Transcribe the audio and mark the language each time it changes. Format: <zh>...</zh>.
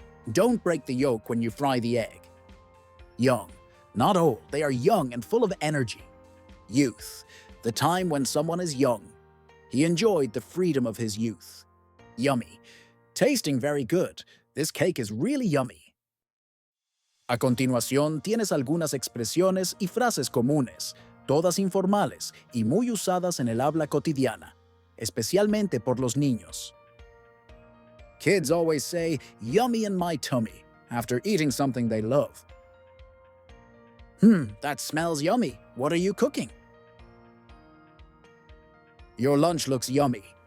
<en>Don't break the yolk when you fry the egg. Young, not old, they are young and full of energy. Youth, the time when someone is young. He enjoyed the freedom of his youth. Yummy, tasting very good. This cake is really yummy.</en> <es>A continuación tienes algunas expresiones y frases comunes, todas informales y muy usadas en el habla cotidiana, especialmente por los niños.</es> <en>Kids always say, "Yummy in my tummy," after eating something they love. That smells yummy. What are you cooking? Your lunch looks yummy.</en>